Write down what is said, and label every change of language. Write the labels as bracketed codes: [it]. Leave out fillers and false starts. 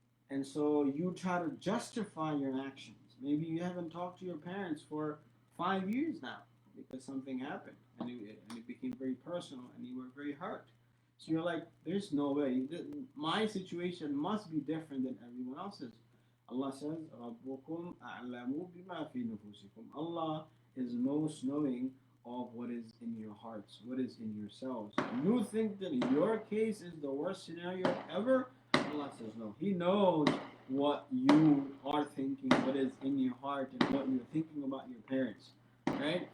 [en] And so you try to justify your actions. Maybe you haven't talked to your parents for 5 years now because something happened and it became very personal and you were very hurt. So you're like, there's no way. My situation must be different than everyone else's. Allah says, [ar] رَبُّكُمْ أَعْلَمُ بِمَا فِي نُفُوسِكُمْ. [en] Allah is most knowing of what is in your hearts, what is in yourselves. You think that your case is the worst scenario ever? Allah says no. He knows what you are thinking, what is in your heart, and what you're thinking about your parents. Right?